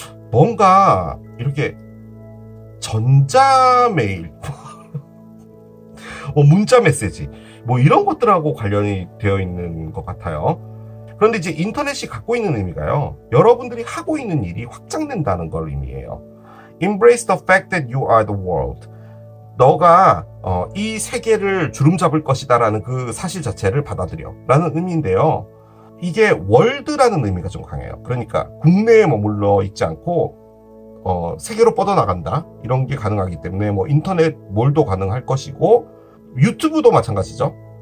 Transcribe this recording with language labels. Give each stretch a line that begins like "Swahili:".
Korean: 뭔가 이렇게 전자메일, 문자 메시지, 뭐 이런 것들하고 관련이 되어 있는 것 같아요. 그런데 이제 인터넷이 갖고 있는 의미가요. 여러분들이 하고 있는 일이 확장된다는 걸 의미해요.
English: Embrace the fact that you are the world.
Korean: 너가 이 세계를 주름잡을 것이다라는 그 사실 자체를 받아들여 라는 의미인데요. 이게 월드라는 의미가 좀 강해요. 그러니까 국내에 머물러 있지 않고 세계로 뻗어나간다 이런 게 가능하기 때문에 뭐 인터넷 몰도 가능할 것이고 유튜브도 마찬가지죠.